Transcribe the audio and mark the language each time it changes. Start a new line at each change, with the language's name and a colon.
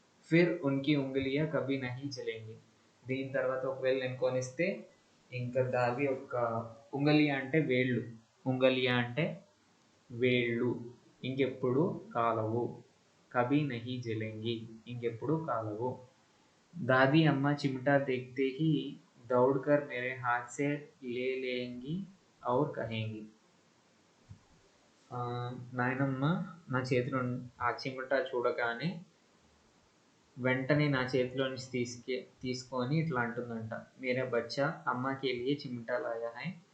Hindi: ఫిర్ ఉన్కి ఉంగలియా కభీ నహీ చలేంగి.
Telugu: దీని తర్వాత ఒకవేళ నేను కొనిస్తే ఇంకా దాది యొక్క ఉంగలియా అంటే వేళ్ళు, ఉంగలియా అంటే వేళ్ళు ఇంకెప్పుడు కాలవు,
Hindi: కభీ నహీ జలేంగి
Telugu: ఇంకెప్పుడు కాలవు.
Hindi: दादी अम्मा चिमटा देखते ही दौड़कर मेरे हाथ से ले लेंगी और कहेंगी.
Telugu: నాయనమ్మ నా చేతిలో ఆ చిమట చూడగానే వెంటనే నా చేతిలో నుంచి తీసుకొని ఇట్లా అంటుందంట,
Hindi: మేరా బచ్చా అమ్మా కే లియే చిమటా లాయా హై.